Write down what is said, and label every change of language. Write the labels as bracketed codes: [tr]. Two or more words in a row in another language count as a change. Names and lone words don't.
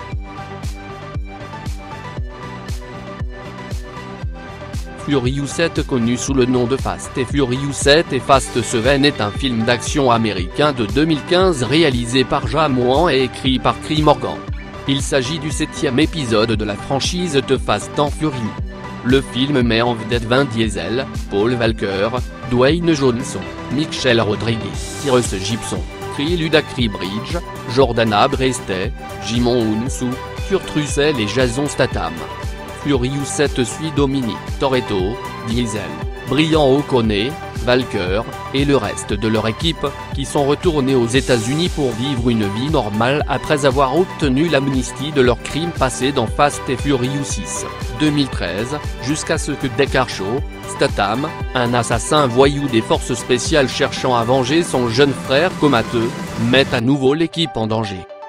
[fr] Furious 7 connu sous le nom de Fast et Furious 7 et Fast 7 est un film d'action américain de 2015 réalisé par James Wan et écrit par Chris Morgan. Il s'agit du 7e épisode de la franchise de Fast and Furious. Le film met en vedette Vin Diesel, Paul Walker, Dwayne Johnson, Michelle Rodriguez, Tyrese Gibson, Chris Ludacris Bridge, Jordana Brewster, Jimon Hounsou, Kurt Russell et Jason Statham. Furious 7 suit Dominic Toretto, Diesel, Brian O'Connor, Walker, et le reste de leur équipe, qui sont retournés aux États-Unis pour vivre une vie normale après avoir obtenu l'amnistie de leurs crimes passés dans Fast et Furious 6, 2013, jusqu'à ce que Deckard Shaw, Statham, un assassin voyou des forces spéciales cherchant à venger son jeune frère comateux, mette à nouveau l'équipe en danger.